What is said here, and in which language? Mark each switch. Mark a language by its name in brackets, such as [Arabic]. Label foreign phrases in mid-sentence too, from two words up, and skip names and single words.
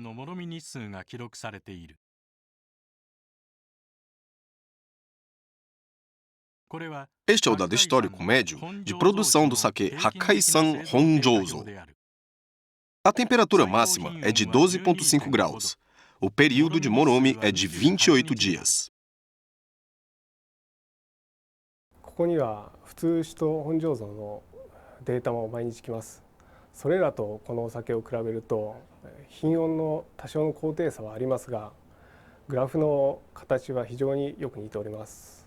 [Portuguese] Este é o dado histórico médio de produção do sake Hakkaisan Honjouzo. A temperatura máxima é de 12,5 graus. O período de morome é de 28 dias. [Japanese] ここには普通酒と本醸造のデータも毎日来ます。それらとこのお酒を比べると品温の多少の高低差はありますが、グラフの形は非常によく似ております。